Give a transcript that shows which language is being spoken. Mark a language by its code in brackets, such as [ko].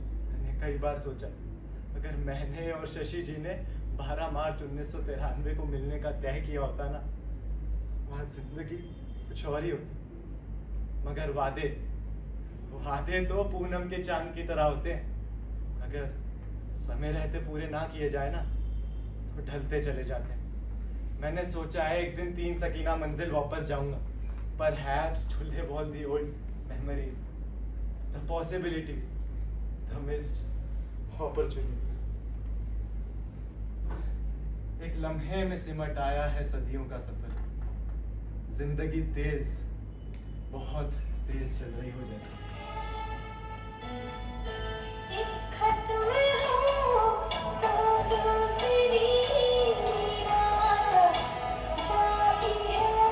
[hi] मैंने कई बार सोचा अगर मैंने और शशि जी ने 12 मार्च 1993 को मिलने का तय किया होता ना, वहाँ जिंदगी कुछ और ही होती। मगर वादे तो पूनम के चांद की तरह होते हैं। अगर समय रहते पूरे ना किए जाए ना, तो ढलते चले जाते हैं। मैंने सोचा है एक दिन 3 सकीना मंजिल वापस जाऊंगा, [en] perhaps to live all the old memories, the possibilities, the missed opportunities. [hi] एक लम्हे में सिमट आया है सदियों का सफर। जिंदगी तेज, बहुत तेज चल रही हो जैसे। एक खत में हो तो दूसरी रात जाती है।